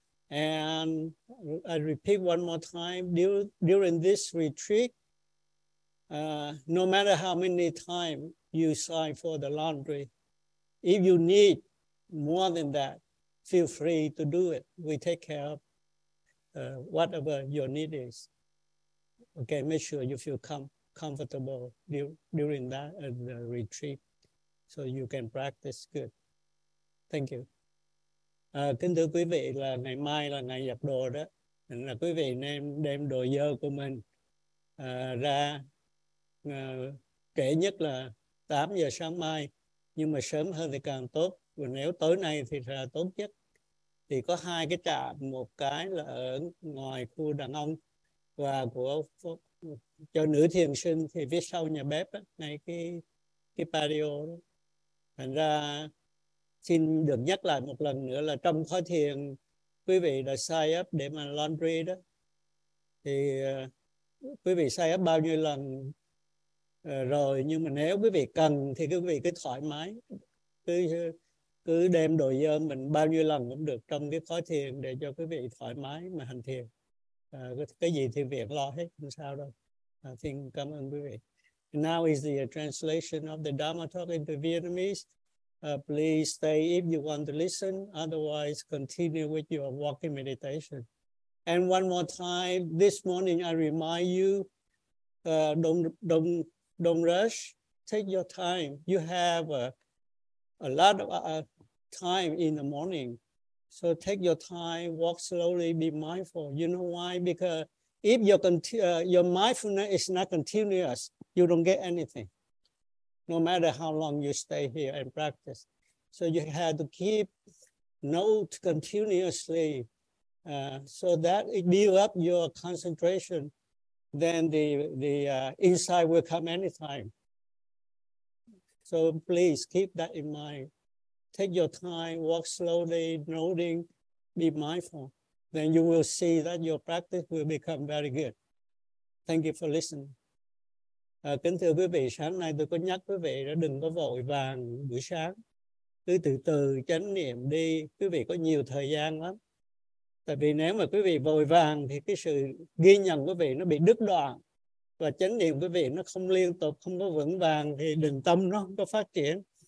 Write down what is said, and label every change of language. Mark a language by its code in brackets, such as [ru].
[en] And I repeat one more time, during this retreat, no matter how many times you sign for the laundry, if you need more than that, feel free to do it. We take care of whatever your need is. Okay, make sure you feel comfortable during that retreat so you can practice good. Thank you. [vi] Kính thưa quý vị, là ngày mai là ngày giặt đồ đó. Nên là quý vị nên đem đồ dơ của mình ra trễ nhất là 8 giờ sáng mai. Nhưng mà sớm hơn thì càng tốt. Và nếu tối nay thì là tốt nhất. Thì có hai cái trạm, một cái là ở ngoài khu đàn ông và của cho nữ thiền sinh thì phía sau nhà bếp đó, ngay cái patio đó. Thành ra xin được nhắc lại một lần nữa là trong khóa thiền quý vị đã sign up để mà laundry đó, thì quý vị sign up bao nhiêu lần rồi, nhưng mà nếu quý vị cần thì quý vị cứ thoải mái, cứ đem đồ dơ mình bao nhiêu lần cũng được trong cái khóa thiền, để cho quý vị thoải mái mà hành thiền. Cái gì thì việc lo hết, không sao đâu. Xin cảm ơn quý vị. [en] Now is the translation of the Dharma talk into Vietnamese. Please stay if you want to listen. Otherwise, continue with your walking meditation. And one more time, this morning I remind you, don't rush. Take your time. You have a lot of time in the morning. So take your time, walk slowly, be mindful. You know why? Because if your mindfulness is not continuous, you don't get anything, no matter how long you stay here and practice. So you have to keep note continuously so that it build up your concentration. Then the insight will come anytime. So please keep that in mind. Take your time, walk slowly, noting, be mindful. Then you will see that your practice will become very good. Thank you for listening. [vi] Kính thưa quý vị, sáng nay tôi có nhắc quý vị là đừng có vội vàng buổi sáng. Cứ từ từ chánh niệm đi, quý vị có nhiều thời gian lắm. Tại vì nếu mà quý vị vội vàng thì cái sự ghi nhận quý vị nó bị đứt đoạn. Và chánh niệm quý vị nó không liên tục, không có vững vàng thì định tâm nó không có phát triển.